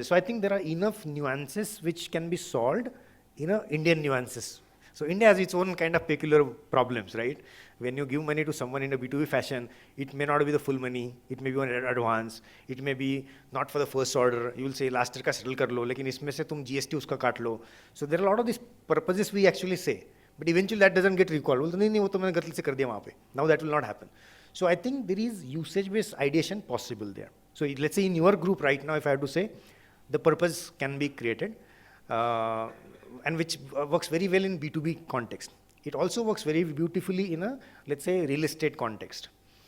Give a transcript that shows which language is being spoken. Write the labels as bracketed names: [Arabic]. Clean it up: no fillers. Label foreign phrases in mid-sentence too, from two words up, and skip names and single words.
[English] So I think there are enough nuances which can be solved in Indian nuances. So India has its own kind of peculiar problems, right? When you give money to someone in a B2B fashion, it may not be the full money, it may be on advance, it may be not for the first order. You will say last year [Hindi] का settle कर लो, लेकिन इसमें से तुम GST उसका काट लो. [English] So there are a lot of these purposes we actually say, but eventually that doesn't get recalled. [Hindi] Well, नहीं, वो तो मैंने गलत से कर दिया वहाँ पे. [English] Now that will not happen. So I think there is usage-based ideation possible there. So let's say in your group right now, if I have to say, the purpose can be created, and which works very well in B2B context. It also works very beautifully in a, let's say, real estate context, right?